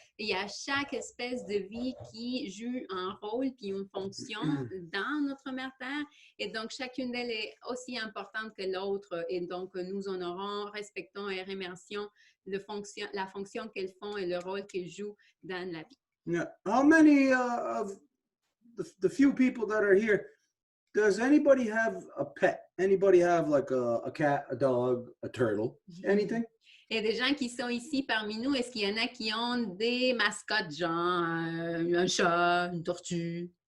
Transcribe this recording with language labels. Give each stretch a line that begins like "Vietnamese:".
French: Il y a chaque espèce de vie qui joue un rôle puis une fonction dans notre mère Terre. Et donc, chacune d'elles est aussi importante que l'autre. Et donc, nous honorons, respectons et remercions la fonction qu'elles font et le rôle qu'elles jouent dans la vie.
English: Yeah. How many of the few people that are here, does anybody have a pet? Anybody have like a cat, a dog, a turtle, anything?
French: Il y a des gens qui sont ici parmi nous. Est-ce qu'il y en a qui ont des mascottes, genre un chat, une tortue?